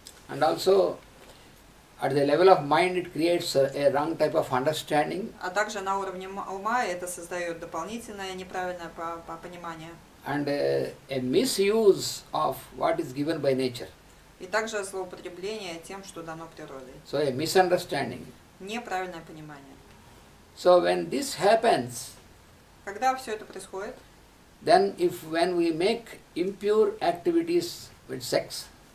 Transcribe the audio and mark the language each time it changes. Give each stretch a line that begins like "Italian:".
English: And also at the level of mind it creates a wrong type of understanding.
Russian: А также на уровне ума это создает дополнительное неправильное понимание.
English: And a misuse of what is given by nature.
Russian: И также злоупотребление тем, что дано природой.
English: So a misunderstanding.
Russian: Неправильное понимание.
English: So when this happens,
Russian: Когда все это происходит,
English: then when we make impure activities with sex,